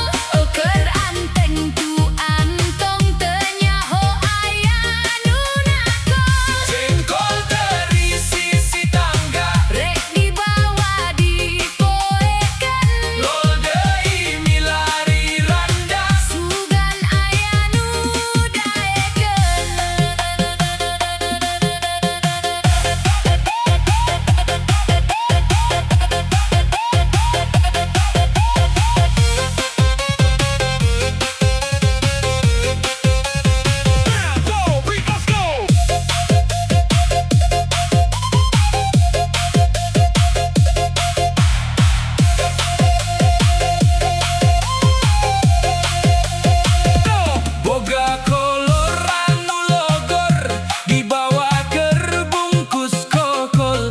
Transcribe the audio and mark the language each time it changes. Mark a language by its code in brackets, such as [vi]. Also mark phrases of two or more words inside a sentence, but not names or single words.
[su] Euker anteng tu antong teu nyaho aya nu nakol. Jengkol terisi si tangga, Rek dibawa dipoekeun, lol deui milari randa. sugan aya nu daekeun. [en] Go, we must go. [su] Boga kolor anu logor, dibawa keur bungkus kokol.